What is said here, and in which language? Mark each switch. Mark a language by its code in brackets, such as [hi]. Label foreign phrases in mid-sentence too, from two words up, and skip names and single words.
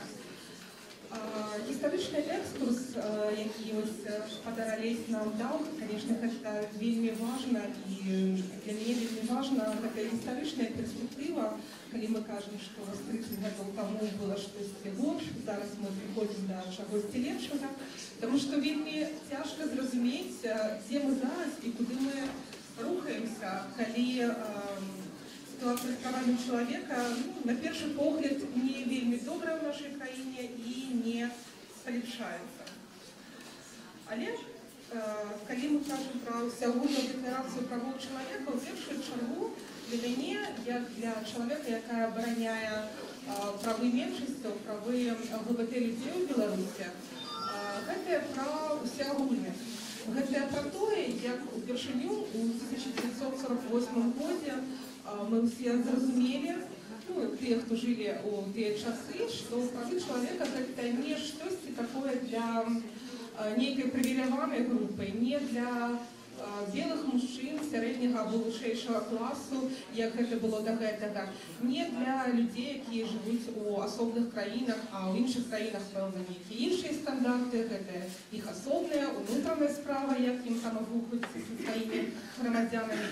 [be] Гістарычны экскурс, які спадар Алесь нам даў, конечно, гэта вельмі важна, і для мяне вельмі важна гэта гістарычная перспектыва, калі мы кажам, што 30 гадоў таму было штосьці горш, зараз мы прыходзім да чагосьці лепшага, таму што вельмі цяжка зразумець, дзе мы зараз і куды мы рухаемся, калі [ru] ситуация с правами человека, на первый [be] погляд, не вельми добрая в нашей краине и не полепшается. [ru] Але, когда мы кажем про Всеагульную декларацию правов человека, в первую чергу для меня, как для человека, который обороняет правы меньшинства, правы ЛГБТ-людей в Беларуси, это про всеагульность. Это про то, как впервые в 1948 году мы все зразумели, те, кто жили у те часы, что правы человека это не что-то такое для некой привилегированной группы, не для белых мужчин [be] сярэдняга або вышэйшага класу, як гэта было да гэтага, не для людзей, якія жывуць у асобных краінах, а ў іншых краінах, пэўна, нейкія іншыя стандарты, гэта іх асобная, унутраная справа, як ім там абухаюцца са сваімі грамадзянамі.